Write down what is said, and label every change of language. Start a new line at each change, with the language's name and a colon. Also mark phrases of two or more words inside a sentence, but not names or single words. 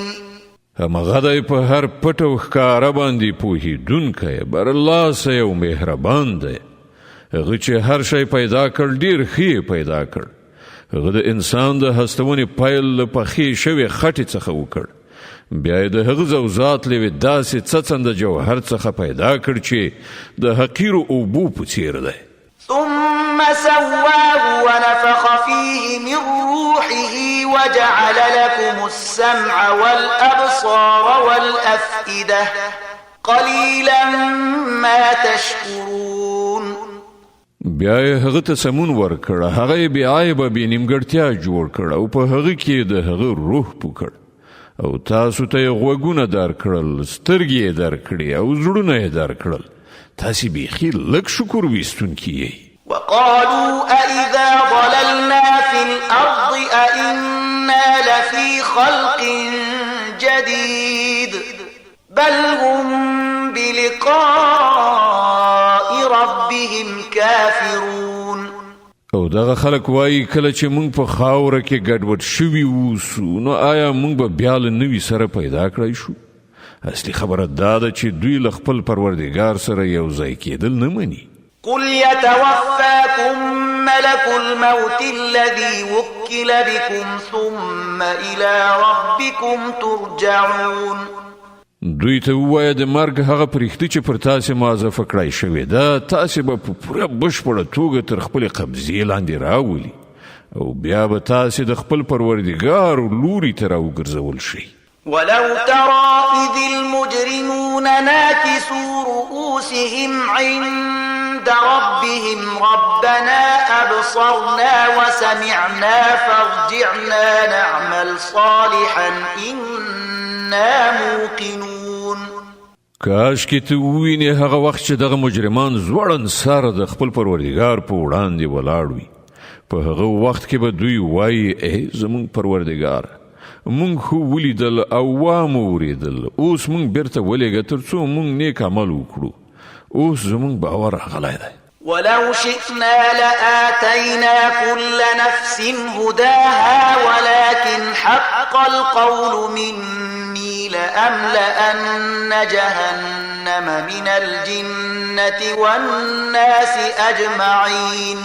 Pashto: همغه دی په هر پټ او ښکاره باندې پوهېدونکی برلاسه او مهربان دی. هغه چې هر شی پیدا کړ ډیر ښه پیدا کړ. هغه د انسان د هستونې پیل له پخې شوې خټې څخه وکړ، بیا یې د هغه ذوزات له یوې داسې څڅنده جوهر څخه پیدا کړ چې د حقیرو اوبو په څیر دی.
Arabic: ثم سواه ونفخ فيه من روحه وجعل لكم السمع والأبصار والأفئدة قليلا ما تشكرون.
Pashto: بیا یې هغه ته سمون ورکړ، هغه یې بې عیبه بې نیمګړتیا جوړ کړ او په هغه کې د هغه روح پوکړ او تاسو ته یې غوږونه درکړل، سترګې یې درکړې او زړونه یې درکړل. تاسې بیخي لږ شکر ویستونکي یئ.
Arabic: وقالوا أإذا ضللنا في الأرض أإنا لفي خلق جديد بل هم بلقاء ربهم كافرون.
Pashto: او دغه خلک وایي کله چې موږ په خاوره کې ګډوډ شوي اوسو نو آیا موږ به بیا له نوي سره پیدا کړی شو؟ اصلي خبره دا ده چې دوی له خپل پروردګار سره یو ځای کېدل نه مني.
Arabic: قل يتوفاكم ملك الموت الذي وكل بكم ثم إلى ربكم ترجعون.
Pashto: دوی ته ووایه د مرګ هغه پرښتې چې پر تاسې معزفه کړی شوې ده تاسې به په پوره بشپړه توګه تر خپلې قبضې لاندې راولي او بیا به تاسې د خپل پروردګار لوري ته راوګرځول شئ.
Arabic: ولو ترى إذ المجرمون ناكسوا رؤوسهم عند ربهم ربنا أبصرنا وسمعنا فارجعنا نعمل صالحا إنا موقنون.
Pashto: کاش کې ته ووینې هغه وخت چې دغه مجرمان زوړن سر د خپل پروردګار په وړاندې ولاړ وي. په هغه وخت کې به دوی وایي ای زمونږ پروردګار مونږ خو ولیدل او وامو وریدل، اوس مونږ بیرته ولېږه تر څو مونږ نیک عمل وکړو. اوس زمونږ باور راغلی دی.
Arabic: ولو شئنا لآتينا كل نفس هداها ولكن حق القول مني لأملأن جهنم من الجنة والناس أجمعين.